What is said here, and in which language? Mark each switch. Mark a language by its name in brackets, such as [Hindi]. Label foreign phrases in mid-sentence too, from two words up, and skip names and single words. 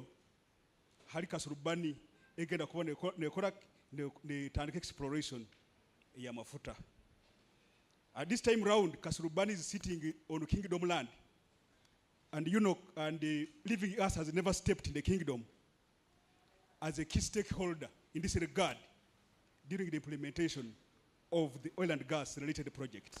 [Nyoro] Harika Surubani egenda kuba nekora ne tandika exploration ya mafuta. [English] At this time round, Kasurubani is sitting on Kingdom land. And Unoc and Living Earth has never stepped in the kingdom as a key stakeholder in this regard during the implementation of the oil and gas related projects.